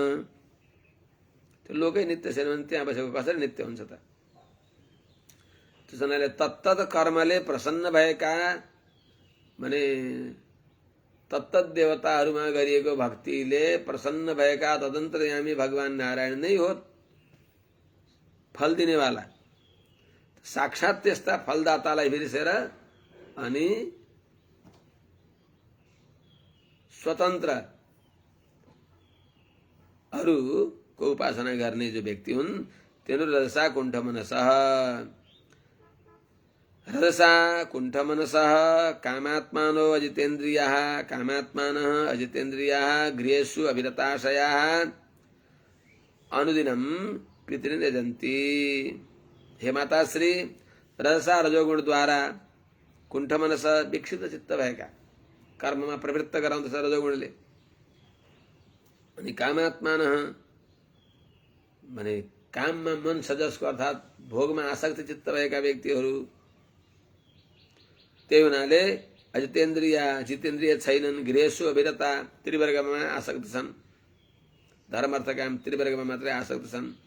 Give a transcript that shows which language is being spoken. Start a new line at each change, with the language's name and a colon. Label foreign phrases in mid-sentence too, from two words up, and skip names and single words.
Nepali: त्यो लोकै नित्य छैन भने त्यहाँ बसेको कसरी नित्य हुन्छ त त्यसैले तत्तत कर्मले प्रसन्न भएका माने तत्तत देवताहरूमा गरिएको भक्तिले प्रसन्न भएका तदन्तर्यामी भगवान नारायण नै हो फल दिनेवाला। साक्षात त्यस्ता फलदातालाई बिर्सेर अनि स्वतन्त्र अरूको उपासना गर्ने जो व्यक्ति हुन् तिनीहरू
Sanskrit: रजसा कुण्ठ मनसः कामात्मानो अजितेन्द्रियाः कामात्मानः अजितेन्द्रियाः गृहेषु अभिरताशयाः अनुदिनं पितॄन् यजन्ति।
Nepali: हे माताश्री, रजसा रजोगुण द्वारा कुण्ठ मनस विक्षिप्त चित्त भएका कर्ममा प्रवृत्त गराउँदछ रजोगुणले। अनि कामात्मानः माने काममा मन सजसको अर्थात् भोगमा आसक्त चित्त भएका व्यक्तिहरू, त्यही हुनाले जितेन्द्रिय छैनन्,
Sanskrit: गृहेषु अभिरता
Nepali: त्रिवर्गमा आसक्त छन्, धर्म अर्थ काम त्रिवर्गमा मात्रै आसक्त छन्।